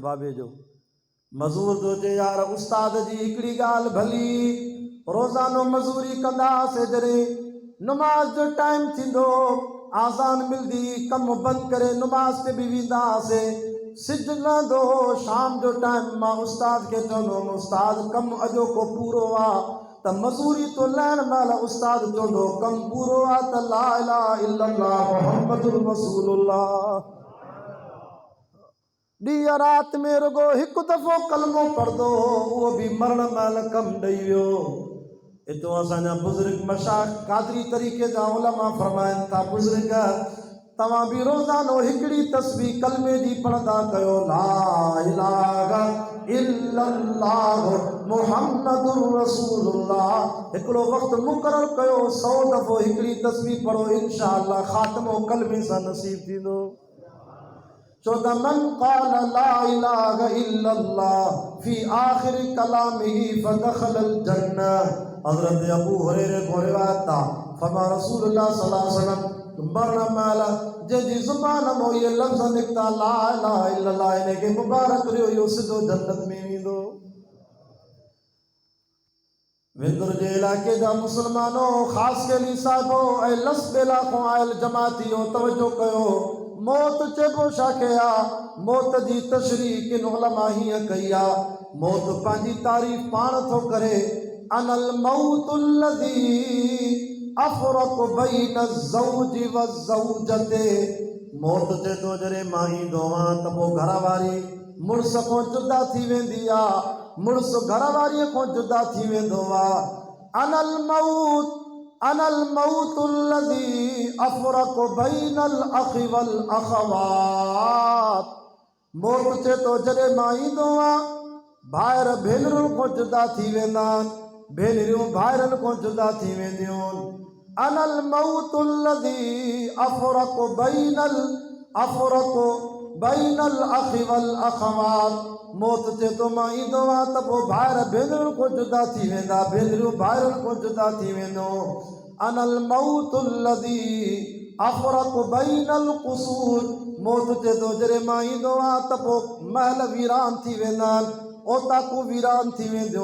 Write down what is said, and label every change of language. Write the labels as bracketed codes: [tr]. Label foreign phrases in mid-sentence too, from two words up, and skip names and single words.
[sd] बाबे जो मज़ूर थो चए यार उस्ताद जी हिकिड़ी ॻाल्हि भली रोज़ानो मज़ूरी कंदासीं जॾहिं नमाज़ जो टाइम थींदो आज़ान मिलंदी कमु बंदि करे नमाज़ ते बि वेंदा हुआसीं सिज लहंदो शाम जो टाइम मां उस्ताद खे चवंदो हुउमि उस्ताद कमु अॼोको पूरो आहे त मज़ूरी तो लहण महिल उस्ताद चवंदो कमु पूरो आहे त [ar] لا إله إلا الله محمد رسول الله [sd] ॾींहं राति में रुगो हिकु दफ़ो कलमो पढ़ंदो उहो बि मरण महिल कमु ॾेई वियो हितो असांजा बुज़ुर्ग मशाइख़ क़ादरी तरीक़े जा उलमा फरमाइनि था बुज़ुर्ग तव्हां बि रोज़ानो हिकिड़ी तस्बीह कलमे जी पढ़ंदा कयो [ar] لا إله إلا الله محمد رسول الله [sd] हिकिड़ो वक़्तु मुक़ररु कयो 100 दफ़ो हिकिड़ी तस्बीह पढ़ो [ar] إن شاء الله [sd] ख़ात्मो कलमे सां नसीब थींदो चौदह [ar] من قال لا إله إلا الله في آخر كلامه فدخل الجنة [sd] हज़रत अबू हुरैरा को रिवायत आहे फरमा रसूलुल्लाह [ar] صلى الله عليه وسلم [sd] मरण महिल जंहिंजी ज़ुबान मां इहे लफ़्ज़ निकिता [ar] لا إله إلا الله [sd] इनखे मुबारक रहियो इहो सिधो जन्नत में वेंदो विंदुर जे इलाइक़े जा मुस्लमानो ख़ासि केली साहिबो ऐं लसबेला खां आयल जमातियो तवजो कयो मौत चइबो छाखे आहे मौत जी तशरीह किन उलमा हीअं कई आहे मौत पंहिंजी तारीफ़ पाण थो करे [ar] أنا الموت الذي أفرق بين زوج وزوجته [sd] मौत चए थो जॾहिं मां ईंदो आहियां त पोइ घरवारी मुड़ुस खां जुदा थी वेंदी आहे मुड़ुस घरवारीअ खां जुदा थी वेंदो आहे [ar] أنا الموت الذي أفرق بين الأخ والأخوات [sd] मौत चए थो जॾहिं मां ईंदो आहियां भाइर भेनरुनि खां जुदा थी वेंदा आहिनि भेनरियूं भाइरनि खां जुदा थी वेंदियूं [ar] أنا الموت الذي أفرق بين الأخ والأخوات [sd] मौत चए थो मां ईंदो आहियां त पोइ भाइर भेनरुनि खां जुदा थी वेंदा भेनरियूं भाइरनि खां जुदा थी वेंदो [ar] أنا الموت الذي أفرق بين القصور [sd] मौत चए थो जॾहिं मां ईंदो आहियां त पोइ महल वीरान थी वेंदा आहिनि ओताकू वीरान थी वेंदियूं